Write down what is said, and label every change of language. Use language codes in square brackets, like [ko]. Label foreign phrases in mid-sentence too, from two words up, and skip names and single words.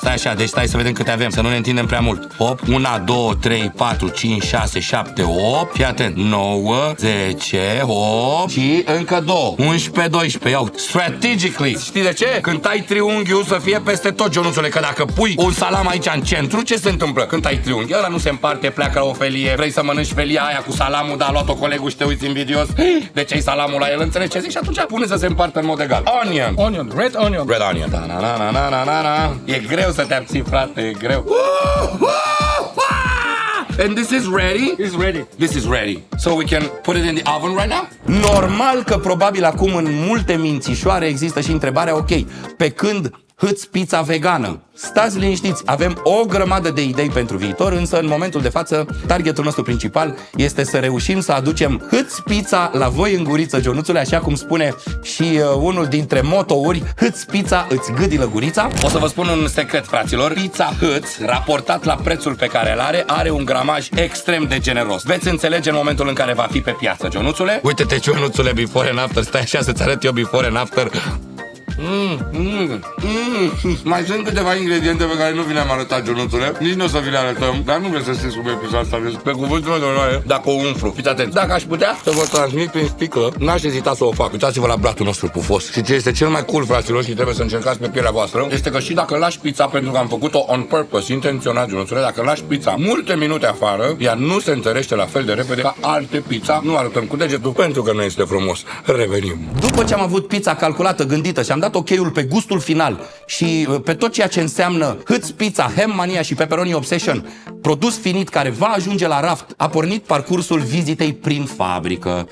[ro] Stai așa, deci stai să vedem câte avem, să nu ne întindem prea mult. 8, 1, 2, 3, 4, 5, 6, 7, 8, fii atent, 9, 10, 8 și încă 2, 11, 12, iau, strategically. Știi de ce? Când tai triunghiul să fie peste tot, Ionuțule, că dacă pui un salam aici în centru, ce se întâmplă? Când tai triunghiul, ăla nu se împarte, pleacă la o felie, vrei să mănânci felia aia cu salamul, dar a luat-o colegul și te uiți invidios, de ce-i salamul la el, înțelegi ce zic? Și atunci pune să se împartă în mod egal. [en] Onion. Onion, red onion. Red onion. [ro] Da, na, na, na, na, na, na. E greu să te abții, frate, e greu. [en] And this is ready? It's ready. This is ready. So we can put it in the oven right now? [ro] Normal că probabil acum în multe mințișoare există și întrebarea, ok, pe când hâți pizza vegană? Stați liniștiți, avem o grămadă de idei pentru viitor, însă în momentul de față targetul nostru principal este să reușim să aducem hâți pizza la voi în guriță, Ionuțule, așa cum spune și unul dintre motouri, hâți pizza, îți gâdilă gurița. O să vă spun un secret, fraților, pizza hâți, raportat la prețul pe care îl are un gramaj extrem de generos. Veți înțelege în momentul în care va fi pe piață, Ionuțule. Uite-te, Ionuțule, [en] before and after, [ro] stai așa să-ți arăt eu [en] before and after. [ro] Mai sunt câteva ingrediente pe care nu vi le-am arătat, Ionuțule. Nici nu o să vi le arătăm, dar nu vreți să știți cum e pizza asta. Pe cuvântul meu de onoare, dacă o umflu, fiți atenți. Dacă aș putea să vă transmit prin sticlă, n-aș ezita să o fac. Uitați-vă la blatul nostru pufos. Și ce este cel mai cool, fraților, și trebuie să încercați pe pielea voastră, este că și dacă lași pizza, pentru că am făcut-o [en] on purpose, [ro] intenționat, Ionuțule, dacă lași pizza multe minute afară, ea nu se întărește la fel de repede ca alte pizza. Nu arătăm cu degetul, pentru că nu este frumos. Revenim. După ce am avut pizza calculată, gândită și am dat ok-ul pe gustul final și pe tot ceea ce înseamnă hâți pizza, Ham Mania și Pepperoni Obsession, produs finit care va ajunge la raft, a pornit parcursul vizitei prin fabrică.